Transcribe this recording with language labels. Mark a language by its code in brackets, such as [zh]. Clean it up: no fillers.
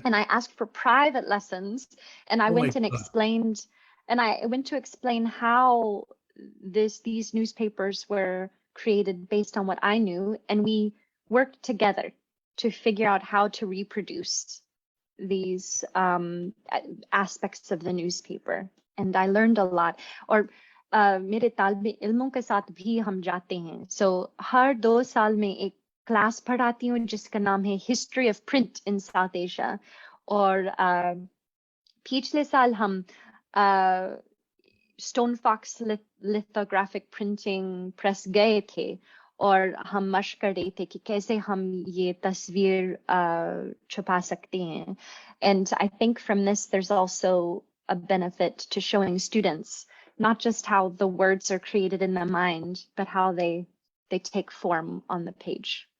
[en] And I asked for private lessons, and I went to explain how these newspapers were created based on what I knew, and we worked together to figure out how to reproduce these aspects of the newspaper. And I learned a lot. [hi] और मेरे तालिब इल्मों के साथ भी हम जाते हैं. So हर 2 साल में एक क्लास पढ़ाती हूँ जिसका नाम है history of print in south Asia. और पिछले साल हम stone fox lithographic printing press गए थे और हम मशक कर रहे थे कि कैसे हम ये तस्वीर छुपा सकते हैं. [en] And I think from this there's also a benefit to showing students not just how the words are created in the mind, but how they take form on the page.